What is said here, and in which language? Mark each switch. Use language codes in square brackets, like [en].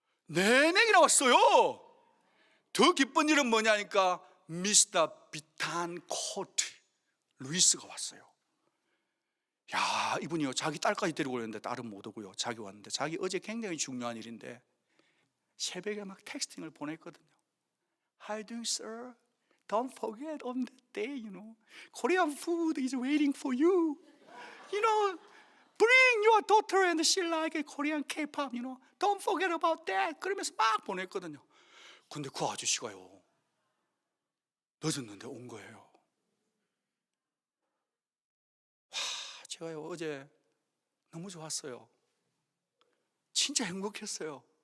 [ko] 4명이나 왔어요. 더 기쁜 일은 뭐냐니까 미스터 비탄코트 루이스가 왔어요. 야, 이분이요, 자기 딸까지 데리고 오는데 딸은 못 오고요, 자기 왔는데 자기 어제 굉장히 중요한 일인데 새벽에 막 텍스팅을 보냈거든요. [en] How do you, sir? Don't forget on that day, Korean food is waiting for you. Bring your daughter and she like Korean K-pop, Don't forget about that. [ko] 그러면서 막 보냈거든요. 근데 그 아저씨가요, 늦었는데 온 거예요. 제가요, 어제 너무 좋았어요. 진짜 행복했어요.